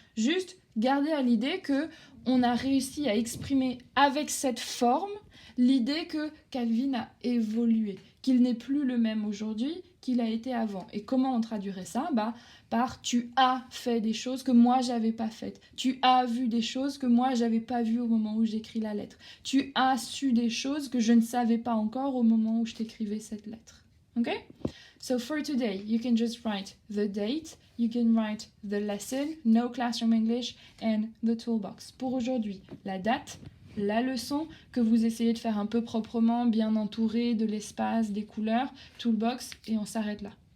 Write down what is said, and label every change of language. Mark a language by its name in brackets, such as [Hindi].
[French] Juste gardez à l'idée que on a réussi à exprimer avec cette forme l'idée que Calvin a évolué, qu'il n'est plus le même aujourd'hui qu'il a été avant. Et comment on traduirait ça ? Par tu as fait des choses que moi j'avais pas faites. Tu as vu des choses que moi j'avais pas vues au moment où j'écris la lettre. Tu as su des choses que je ne savais pas encore au moment où je t'écrivais cette lettre. Okay? [English] So for today, you can just write the date, you can write the lesson, no classroom English, and the toolbox. [French] Pour aujourd'hui, la date, la leçon que vous essayez de faire un peu proprement, bien entourée de l'espace, des couleurs, toolbox, et on s'arrête là.